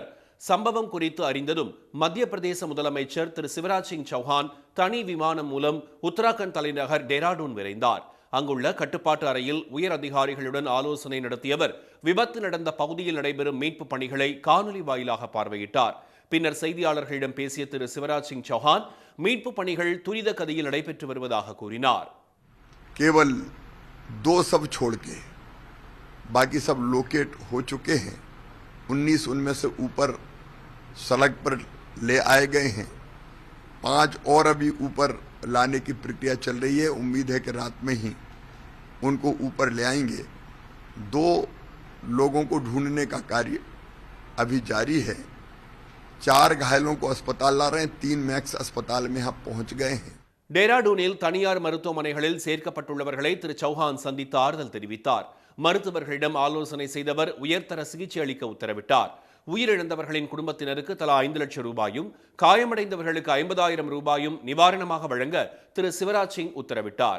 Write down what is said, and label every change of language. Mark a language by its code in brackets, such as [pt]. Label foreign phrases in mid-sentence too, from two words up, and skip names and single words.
[ta] சம்பவம் குறித்து அறிந்ததும் மத்திய பிரதேச முதலமைச்சர் திரு சிவராஜ் சிங் சௌஹான் தனி விமானம் மூலம் உத்தராகண்ட் தலைநகர் டேராடூன் விரைந்தார். அங்குள்ள கட்டுப்பாட்டு அறையில் உயர் அதிகாரிகளுடன் ஆலோசனை நடத்திய அவர் விபத்து நடந்த பகுதியில் நடைபெறும் மீட்பு பணிகளை காணொலி வாயிலாக பார்வையிட்டார். பின்னர் செய்தியாளர்களிடம் பேசிய திரு சிவராஜ் சிங் சௌஹான் மீட்பு பணிகள் துரித கதியில் நடைபெற்று வருவதாக கூறினார். [hi] केवल 2 सब छोड़ के बाकी सब लोकेट हो चुके हैं. 19 उनमें से ऊपर सड़क पर ले आए गए हैं. 5 और अभी ऊपर लाने की प्रक्रिया चल रही है. उम्मीद है कि रात में ही उनको ऊपर ले आएंगे. 2 लोगों को ढूंढने का कार्य अभी जारी है. 4 घायलों को अस्पताल ला रहे हैं. 3 मैक्स अस्पताल में हम पहुंच गए हैं. [ta] டேராடூனில் தனியார் மருத்துவமனைகளில் சேர்க்கப்பட்டுள்ளவர்களை திரு சௌஹான் சந்தித்து ஆறுதல் தெரிவித்தார். மருத்துவர்களிடம் ஆலோசனை செய்தவர் உயர்தர சிகிச்சை அளிக்க உத்தரவிட்டார். உயிரிழந்தவர்களின் குடும்பத்தினருக்கு தலா 5 லட்சம் ரூபாயும், காயமடைந்தவர்களுக்கு 50,000 ரூபாயும் நிவாரணமாக வழங்க திரு சிவராஜ் சிங் உத்தரவிட்டார்.